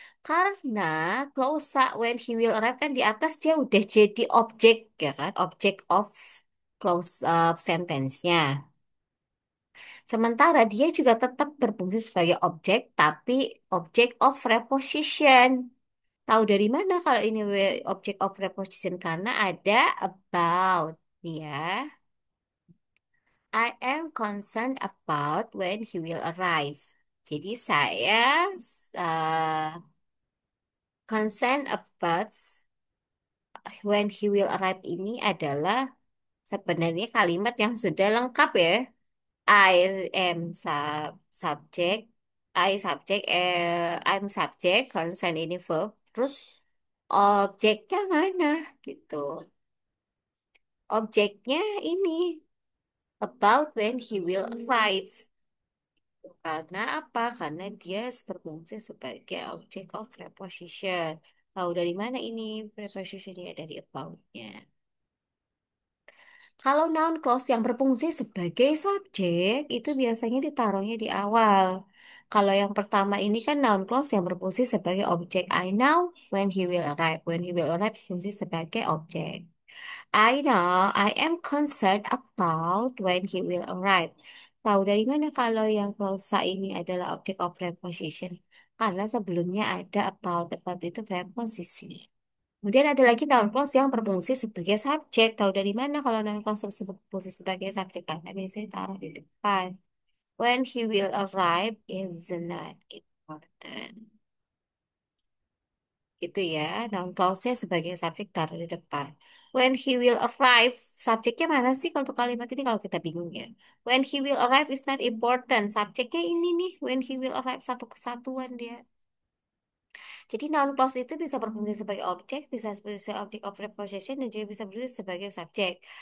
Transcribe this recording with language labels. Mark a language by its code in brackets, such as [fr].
[id] Karena clausa [en] when he will arrive [id] kan di atas dia udah jadi objek, ya kan? [en] Object of clause sentence-nya. [id] Sementara dia juga tetap berfungsi sebagai objek, tapi [en] object of preposition. [id] Tahu dari mana kalau ini [en] object of preposition? [id] Karena ada about. [en] Ya, I am concerned about when he will arrive. [id] Jadi saya uh, [en] concerned about when he will arrive [id] ini adalah sebenarnya kalimat yang sudah lengkap ya. [en] I am subject, I'm subject, concern ini verb. [id] Terus objeknya mana gitu. Objeknya ini [en] about when he will arrive. [id] Karena apa? Karena dia berfungsi sebagai [en] object of preposition. [id] Tahu dari mana ini prepositionnya? Dari about-nya. Kalau noun clause yang berfungsi sebagai subjek itu biasanya ditaruhnya di awal. Kalau yang pertama ini kan noun clause yang berfungsi sebagai objek. [en] I know when he will arrive. When he will arrive berfungsi sebagai objek. I know I am concerned about when he will arrive. [id] Tahu dari mana kalau yang klausa ini adalah [en] object of preposition? [id] Karena sebelumnya ada about. About itu preposisi. Kemudian ada lagi noun clause yang berfungsi sebagai subjek. Tahu dari mana kalau noun clause tersebut berfungsi sebagai subjek? Karena biasanya taruh di depan. [en] When he will arrive is not important. [id] Itu ya, noun clause-nya sebagai subjek taruh di depan. [en] When he will arrive, [id] subjeknya mana sih untuk kalimat ini kalau kita bingung ya? [en] When he will arrive is not important. [id] Subjeknya ini nih, [en] when he will arrive [id] satu kesatuan dia. Jadi noun clause itu bisa berfungsi sebagai objek, bisa sebagai [en] object of preposition, [id] dan juga bisa berfungsi sebagai subjek.